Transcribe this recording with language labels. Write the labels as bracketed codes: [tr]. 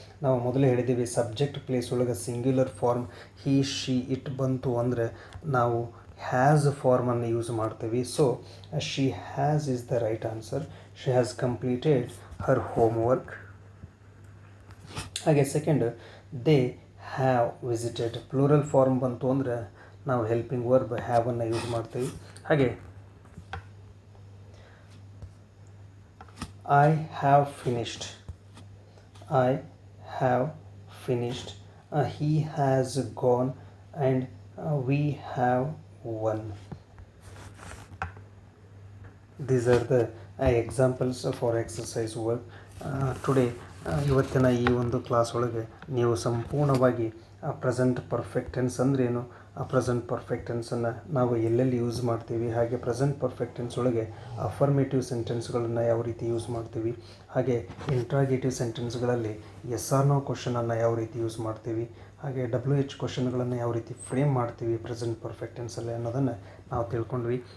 [kn] ನಾವು ಮೊದಲೇ ಹೇಳಿದ್ದೀವಿ ಸಬ್ಜೆಕ್ಟ್ ಪ್ಲೇಸ್ ಒಳಗೆ singular form he she it ಬಂತು ಅಂದರೆ ನಾವು ಹ್ಯಾಸ್ ಫಾರ್ಮನ್ನು ಯೂಸ್ ಮಾಡ್ತೀವಿ. [en] So she has is the right answer. She has completed her homework. [kn] ಹಾಗೆ second [en] They have visited. [kn] Plural form ಬಂತು ಅಂದರೆ ನಾವು ಹೆಲ್ಪಿಂಗ್ ವರ್ಬ್ ಹ್ಯಾವನ್ನು ಯೂಸ್ ಮಾಡ್ತೀವಿ. ಹಾಗೆ [en] I have finished. I have finished. He has gone and we have won. These are the examples for exercise work. [kn] Today ಇವತ್ತಿನ ಈ ಒಂದು class ಒಳಗೆ ನೀವು ಸಂಪೂರ್ಣವಾಗಿ ಪ್ರೆಸೆಂಟ್ ಪರ್ಫೆಕ್ಟ್ ಟೆನ್ಸ್ ಅಂದ್ರೇನು, ಆ ಪ್ರೆಸೆಂಟ್ ಪರ್ಫೆಕ್ಟ್ ಟೆನ್ಸನ್ನು ನಾವು ಎಲ್ಲೆಲ್ಲಿ ಯೂಸ್ ಮಾಡ್ತೀವಿ, ಹಾಗೆ ಪ್ರೆಸೆಂಟ್ ಪರ್ಫೆಕ್ಟ್ ಟೆನ್ಸ್ ಒಳಗೆ ಅಫರ್ಮೇಟಿವ್ ಸೆಂಟೆನ್ಸ್ಗಳನ್ನು ಯಾವ ರೀತಿ ಯೂಸ್ ಮಾಡ್ತೀವಿ, ಹಾಗೆ ಇಂಟ್ರಾಗೇಟಿವ್ ಸೆಂಟೆನ್ಸ್ಗಳಲ್ಲಿ ಎಸ್ ಆರ್ ನೋ ಕ್ವಶನನ್ನು ಯಾವ ರೀತಿ ಯೂಸ್ ಮಾಡ್ತೀವಿ, ಹಾಗೆ WH ಕ್ವಶನ್ಗಳನ್ನು ಯಾವ ರೀತಿ ಫ್ರೇಮ್ ಮಾಡ್ತೀವಿ ಪ್ರೆಸೆಂಟ್ ಪರ್ಫೆಕ್ಟ್ ಟೆನ್ಸಲ್ಲಿ ಅನ್ನೋದನ್ನು ನಾವು ತಿಳ್ಕೊಂಡ್ವಿ.